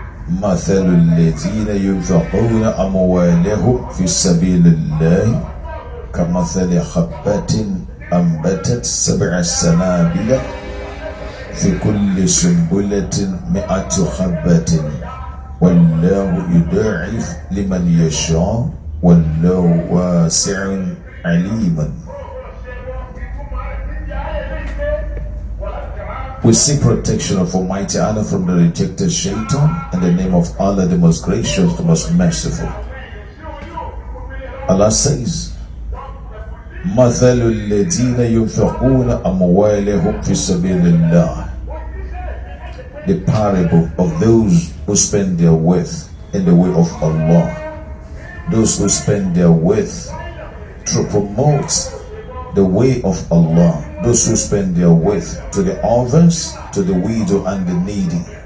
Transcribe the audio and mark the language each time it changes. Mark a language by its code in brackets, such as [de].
[ar] مثل الذين ينفقون أموالهم في سبيل الله كمثل حبة أنبتت 7 سنابل في كل سنبلة 100 حبة والله يضاعف لمن يشاء والله واسع عليم. [en] We seek protection of Almighty Allah from the rejected shaitan in the name of Allah, the most gracious, the most merciful. Allah says, [ar] مثل الذين ينفقون أموالهم في سبيل الله. [en] The parable of those who spend their wealth in the way of Allah. Those who spend their wealth to promote the way of Allah. Those who spend their wealth to the orphans, to the widow and the needy.